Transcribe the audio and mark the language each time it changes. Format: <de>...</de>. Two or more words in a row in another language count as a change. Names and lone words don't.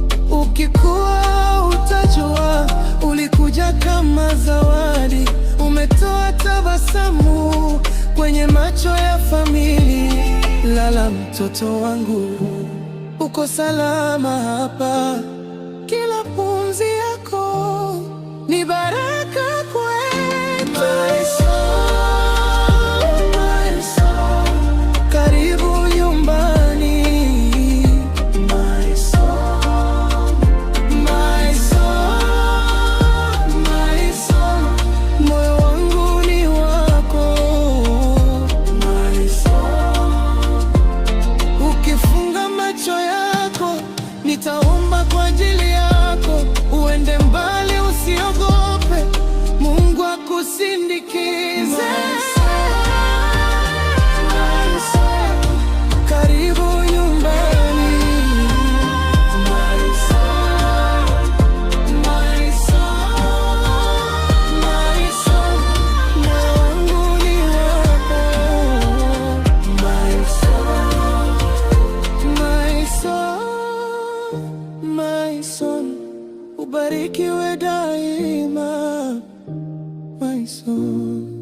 <sw>Ukikua utajua ulikuja kama zawadi, umetoa tabasamu kwenye macho ya familia. Lala mtoto wangu, uko salama hapa. Kila pumzi yako ni baraka kwetu.</sw> <en>My soul, my soul,</en> <sw>karibu nyumbani.</sw> <en>My soul, my soul, my soul,</en> <sw>moyo wangu ni wako.</sw> <en>My soul.</en> <sw>Ukifunga macho yako, nitaomba kwa ajili yako. Uende mbali, usiogope, Mungu akusindikize. Karibu nyumbani.</sw> <en>My soul, my soul, my soul,</en> <sw>moyo wangu ni wako.</sw> <en>My soul, my soul, my soul,</en> <sw>ubarikiwe daima.</sw> <en>My soul.</en>